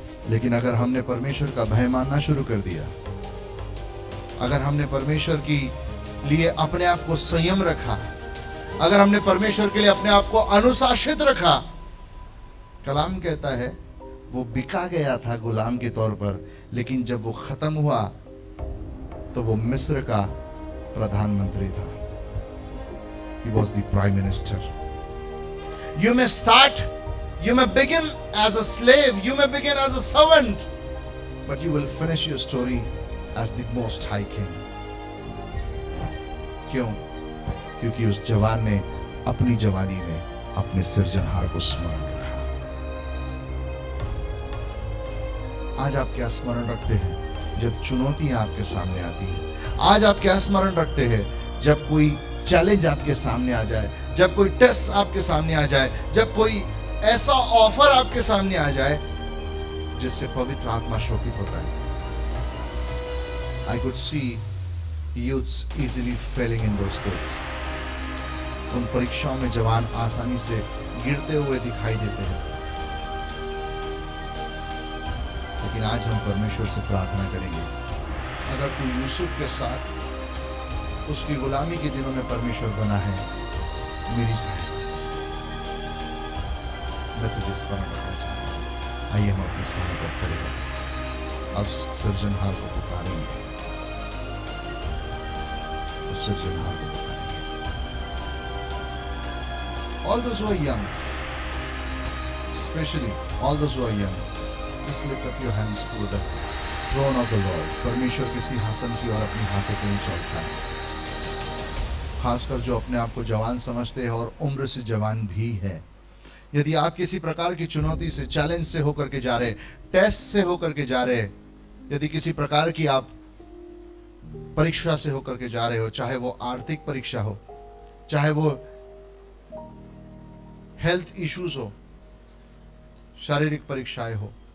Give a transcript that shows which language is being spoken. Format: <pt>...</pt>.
<hi>लेकिन अगर हमने परमेश्वर का भय मानना शुरू कर दिया, अगर हमने परमेश्वर के लिए अपने आप को संयम रखा, अगर हमने परमेश्वर के लिए अपने आप को अनुशासित रखा, कलाम कहता है वो बिका गया था गुलाम के तौर पर, लेकिन जब वो खत्म हुआ तो वो मिस्र का प्रधानमंत्री था।</hi> <en>He was the prime minister. You may start, you may begin as a slave, you may begin as a servant, but you will finish your story as the most high king.</en> <hi>क्यों? क्योंकि उस जवान ने अपनी जवानी में अपने सृजनहार को स्मरण रखा। आज आप क्या स्मरण रखते हैं जब चुनौतियां आपके सामने आती हैं? आज आप क्या स्मरण रखते हैं जब कोई चैलेंज आपके सामने आ जाए, जब कोई टेस्ट आपके सामने आ जाए, जब कोई ऐसा ऑफर आपके सामने आ जाए जिससे पवित्र आत्मा शोकित होता है?</hi> <en>I could see youths easily failing in those tests.</en> <hi>उन परीक्षाओं में जवान आसानी से गिरते हुए दिखाई देते हैं। लेकिन आज हम परमेश्वर से प्रार्थना करेंगे, अगर तू यूसुफ के साथ उसकी गुलामी के दिनों में परमेश्वर बना है, मेरी सहायता, मैं तुझे स्मरण रखना चाहता हूं। आइए हम अपने स्थान पर खड़े हों और सृजनहार को पुकारेंगे, उस सृजनहार को पुकारेंगे।</hi> <en>All those who are young, especially all those who are young, just lift up your hands to the throne of the Lord.</en> <hi>परमेश्वर के सिंहासन की ओर अपनी हाथों को ऊंचा उठाएं। खासकर जो अपने आप को जवान समझते हैं और उम्र से जवान भी है, यदि आप किसी प्रकार की चुनौती से, चैलेंज से होकर के जा रहे, टेस्ट से होकर के जा रहे, यदि किसी प्रकार की आप परीक्षा से होकर के जा रहे हो, चाहे वो आर्थिक परीक्षा हो, चाहे वो हेल्थ इश्यूज हो, शारीरिक परीक्षाएं हो,</hi>